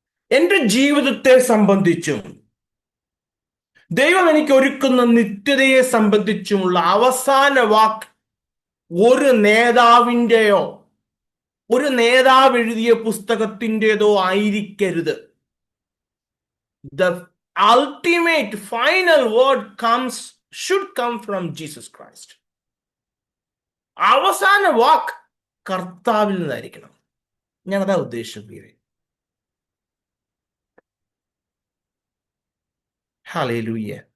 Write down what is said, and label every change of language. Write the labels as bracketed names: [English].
[Malayalam] എന്റെ ജീവിതത്തെ സംബന്ധിച്ചും ദൈവം എനിക്ക് ഒരുക്കുന്ന നിത്യതയെ സംബന്ധിച്ചുമുള്ള അവസാന വാക്ക് ഒരു നേതാവിൻ്റെയോ ഒരു നേതാവ് എഴുതിയ പുസ്തകത്തിൻ്റെതോ ആയിരിക്കരുത്. [English] The ultimate final word should come from Jesus Christ. [Malayalam] അവസാന വാക്ക് കർത്താവിൽ നിന്നായിരിക്കണം. ഞാൻ അതാ ഉദ്ദേശിച്ചത്. ഹല്ലേലൂയ.